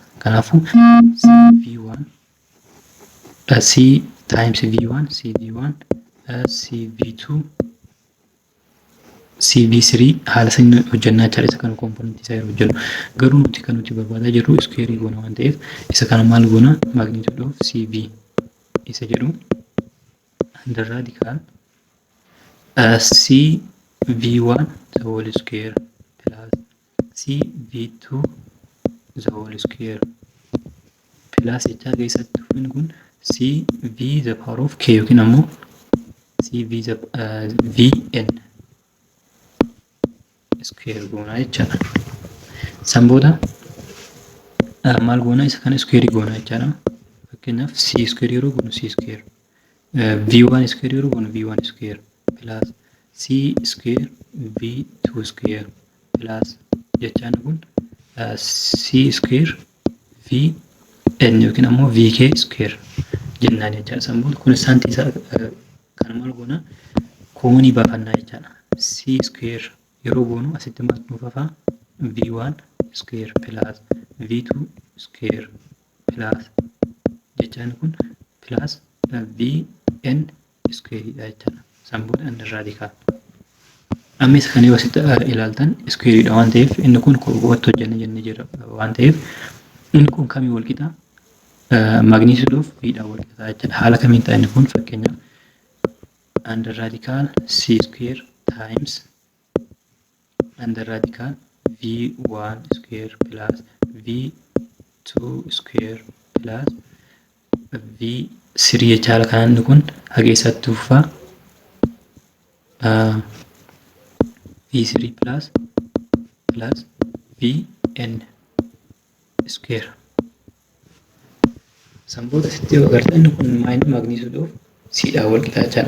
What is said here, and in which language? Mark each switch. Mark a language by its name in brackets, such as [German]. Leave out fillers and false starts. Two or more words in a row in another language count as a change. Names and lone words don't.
[Oromo] Kanaafuu CV1 [English] C times V1 [Oromo] CV1 CV2 CV3 haala sanii hojjannaa jechaadha. Isa kana komponentii isaa yeroo hojjennu garuu nuti kan nuti barbaadaa jirru iskuweerii goona waan ta'eef isa kana maal goona? [English] Magnitude of CV [Oromo] isa jedhu [English] under radical CV1 the whole square plus CV2 the whole square plus [Oromo] jechaa keessatti dhufin kun [English] CV the power of k [Oromo] yookiin ammoo [English] CV the Vn square [Oromo] goona jechaadha. San booda maal goona? Isa kana square goona jechaadha. Fakkeenyaaf [English] C square [Oromo] yeroo goonu [English] C square V1 square [Oromo] yeroo goonu [English] V1 square plus C square V2 square plus [Oromo] jechaan kun [English] C square Vn [Oromo] yookiin ammoo [English] Vk square [Oromo] jennaan jechaadha. San booda kun saantii isaa kana maal goona? Koonii baafannaa jechaadha. [English] C square [Oromo] yeroo goonu asitti maal nuuf hafaa? [English] V1 square plus V2 square plus [Oromo] jechaan kun [English] plus Vn square [Oromo] dha jechaadha. San booda [English] under radical. [Oromo] Amma isa kana yoo asitti ilaaltan square dha waan ta'eef inni kun qoqqoodatti hojjenne jennee jira waan ta'eef inni kun kamii wal qixa? [English] Magnitude of V [Oromo] dhaan wal qixa jechaadha. Haala kamiin ta'a inni kun? [English] Fakkeenyaaf under radical C square times under radical V1 square plus V2 square plus V3 jechaadha. [Oromo] Kan inni kun haga eessatti fufaa? [English] V3 plus Vn square. [Oromo] San booda asitti yoo agartan inni kun [English] magnitude of C [Oromo] dhaan wal qixa jechaadha.